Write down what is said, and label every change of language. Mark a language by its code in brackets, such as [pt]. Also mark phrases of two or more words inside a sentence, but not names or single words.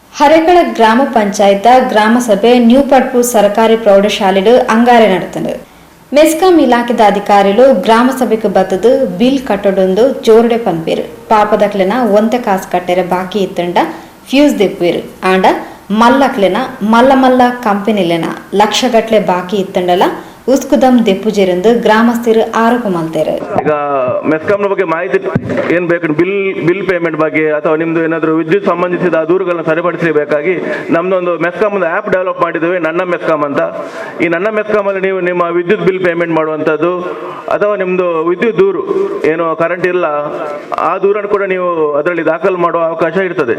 [tcy] ಹರೇಕಳ ಗ್ರಾಮ ಪಂಚಾಯತ್ ಗ್ರಾಮ ಸಭೆ ನ್ಯೂ ಪಡ್ಪು ಸರ್ಕಾರಿ ಪ್ರೌಢಶಾಲೆಡು ಅಂಗಾರೆ ನಡೆತಂಡು ಮೆಸ್ಕಾಂ ಇಲಾಖೆದ ಅಧಿಕಾರಿಗಳು ಗ್ರಾಮ ಸಭೆಗೆ ಬತ್ತದು ಬಿಲ್ ಕಟ್ಟೊಂದು ಜೋರ್ಡೆ ಪನ್ಪೇರು ಪಾಪದಕ್ಲೆನ ಒಂತೆ ಕಾಸು ಕಟ್ಟೆರೆ ಬಾಕಿ ಇತ್ತಂಡ ಫ್ಯೂಸ್ ದೆಪ್ಪೇರು ಆಂಡ ಮಲ್ಲಕ್ಲೆನ ಮಲ್ಲ ಕಂಪನಿಲೆನ ಲಕ್ಷಗಟ್ಲೆ ಬಾಕಿ ಇತ್ತಂಡಲ ಉಸ್ಕುದಂ ದೆಪ್ಪುಜೆರೆಂದು [kn] ಗ್ರಾಮಸ್ಥರು ಆರೋಪ ಮಾಡ್ತಾರೆ. ಈಗ ಮೆಸ್ಕಾಂನ ಬಗ್ಗೆ ಮಾಹಿತಿ ಏನ್ ಬೇಕು, [en] bill payment [kn] ಬಗ್ಗೆ ಅಥವಾ ನಿಮ್ದು ಏನಾದರೂ ವಿದ್ಯುತ್ ಸಂಬಂಧಿಸಿದ ದೂರುಗಳನ್ನ ಸರಿಪಡಿಸಬೇಕಾಗಿ ನಮ್ದೊಂದು ಮೆಸ್ಕಾಂ ಒಂದು [en] app develop [kn] ಮಾಡಿದ್ದೇವೆ, ನನ್ನ ಮೆಸ್ಕಾಂ ಅಂತ. ಈ ನನ್ನ ಮೆಸ್ಕಾಂ ಅಲ್ಲಿ ನೀವು ನಿಮ್ಮ ವಿದ್ಯುತ್ [en] bill payment [kn] ಮಾಡುವಂಥದ್ದು ಅಥವಾ ನಿಮ್ದು ವಿದ್ಯುತ್ ದೂರು ಏನು ಕರೆಂಟ್ ಇಲ್ಲ ಆ ದೂರನ್ನು ಕೂಡ ನೀವು ಅದರಲ್ಲಿ ದಾಖಲು ಮಾಡುವ ಅವಕಾಶ ಇರ್ತದೆ.